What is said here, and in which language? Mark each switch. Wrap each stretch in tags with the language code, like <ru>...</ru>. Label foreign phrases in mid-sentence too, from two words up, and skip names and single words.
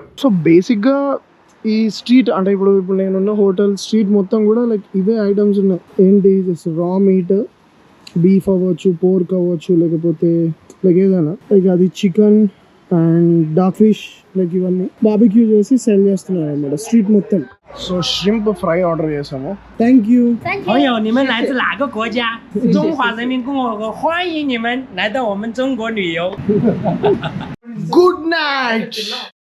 <en>so basicga</en> <te>ఈ స్ట్రీట్ అంటే ఇప్పుడు నేనున్న</te> <en>hotel street</en> <te>మొత్తం కూడా లైక్ ఇవే ఐటమ్స్ ఉన్నాయి. ఏంటి,</te> <en>raw meat,</en> <te>బీఫ్ అవ్వచ్చు, పోర్క్ అవ్వచ్చు, లేకపోతే లైక్ ఏదైనా లైక్ అది</te> <en>chicken and duck fish, like</en> <te>ఇవన్నీ బార్బిక్యూ చేసి సెల్ చేస్తున్నారు అన్నమాట స్ట్రీట్ మొత్తం.</te> <en>so shrimp fry order</en> <te>చేసాము.</te> <en>thank you.</en> <zh>朋友，你们来自哪个国家？中华人民共和国，欢迎你们来到我们中国旅游。</zh> <en>good night.</en>